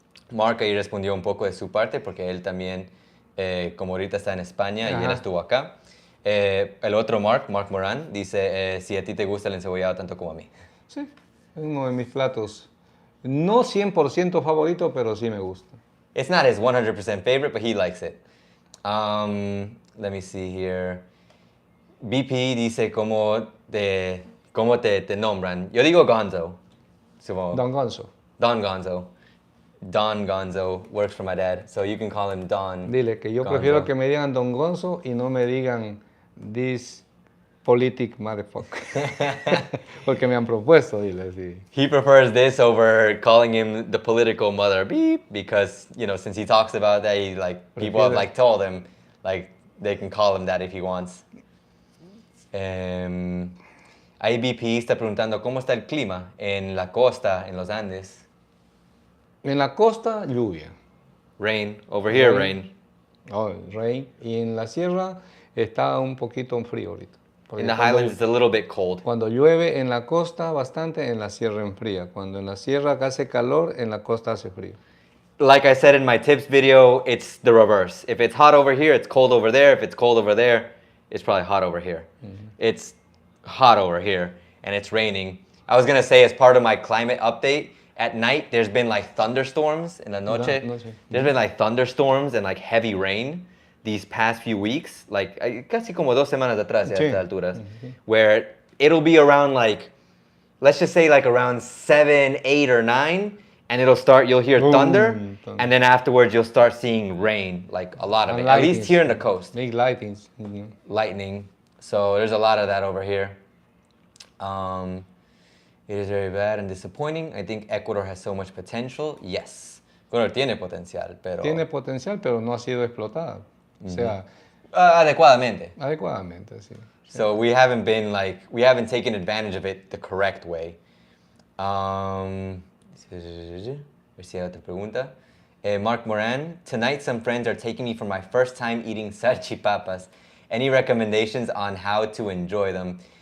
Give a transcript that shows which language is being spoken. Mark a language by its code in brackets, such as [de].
[es] Mark ahí respondió un poco de su parte porque él también, como ahorita está en España y él Ajá. estuvo acá. El otro Mark Morán, dice si a ti te gusta el encebollado tanto como a mí. Sí, es uno de mis platos. No 100% favorito, pero sí me gusta. [en] It's not his 100% favorite, but he likes it. Let me see here. [es] BP dice cómo te nombran. Yo digo Gonzo. Supongo. Don Gonzo, Don Gonzo. [en] Don Gonzo works for my dad, so you can call him Don. [es] dile que yo Gonzo. prefiero que me digan Don Gonzo y no me digan [en] this politic motherfucker. [es] Porque me han propuesto, dile así. [en] He prefers this over calling him the political mother beep because, you know, since he talks about that, he, like, people have like told him like they can call him that if he wants. [es] Ahí BP está preguntando cómo está el clima en la costa, en los Andes. En la costa, lluvia. [en] Rain, over here rain. Oh, rain. [es] Y en la sierra está un poquito frío ahorita. Porque [en] In the [es] cuando [en] highlands, it's a little bit cold. [es] Cuando llueve en la costa bastante, en la sierra enfría. Cuando en la sierra hace calor, en la costa hace frío. [en] Like I said in my tips video, it's the reverse. If it's hot over here, it's cold over there. If it's cold over there, it's probably hot over here. It's hot over here, and it's raining. I was gonna say, as part of my climate update, at night there's been like thunderstorms in [es] la noche. [en] There's been like thunderstorms and like heavy rain these past few weeks, like [es] casi como 2 semanas atrás, ya a estas alturas, [en] where it'll be around like, let's just say like around 7, 8, or 9, and you'll hear thunder, and then afterwards you'll start seeing rain, like a lot of it, at least here in the coast. Big lightings. Lightning, so there's a lot of that over here. It is very bad and disappointing. I think Ecuador has so much potential. Yes, [es] Ecuador tiene potencial, pero... Tiene potencial, pero no ha sido explotada. O sea, Adecuadamente. adecuadamente, sí. [en] So we haven't taken advantage of it the correct way. [es] A ver si hay otra pregunta. [en] Mark Moran, tonight some friends are taking me for my first time eating salchipapas. Any recommendations on how to enjoy them?